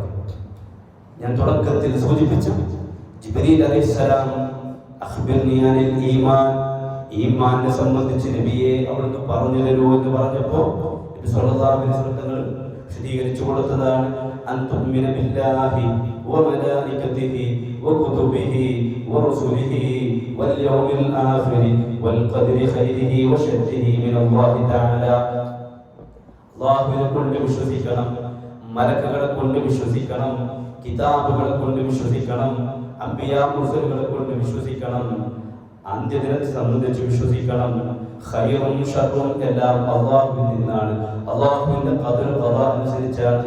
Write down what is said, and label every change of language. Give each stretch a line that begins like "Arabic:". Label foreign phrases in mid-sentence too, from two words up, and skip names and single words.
Malayalam: ഞാൻ തുടക്കത്തിൽ സൂചിപ്പിച്ചു, ജിബ്രീൽ അലൈഹിസ്സലാം
Arabic: أخبرني عن الإيمان,
Malayalam: ഈമാനെ സംബന്ധിച്ച് നബിയെ അവിടുന്ന് പറഞ്ഞു തരൂ എന്ന് പറഞ്ഞപ്പോൾ നബി
Arabic: صلى الله عليه وسلم
Malayalam: വിശദീകരിച്ചു കൊടുത്തതാണ്
Arabic: أن تؤمن بالله وملائكته وكتبه ورسله واليوم الآخر والقدر خيره وشره من الله تعالى.
Malayalam: അല്ലാഹുവിനെ കൊണ്ട് വിശ്വസിക്കണം, മലക്കുകളെ കൊണ്ട് വിശ്വസിക്കണം, കിതാബുകളെ കൊണ്ട് വിശ്വസിക്കണം, അംബിയാ മുർസലുകളെ കൊണ്ട് വിശ്വസിക്കണം, അന്ത്യദിനത്തെ സംബന്ധിച്ച് വിശ്വസിക്കണം. ഖൈറും ശർറും എല്ലാം അല്ലാഹുവിൽ നിന്നാണ്, അല്ലാഹുവിന്റെ ഖദർ ഖദാ അനുസരിച്ചാണ്.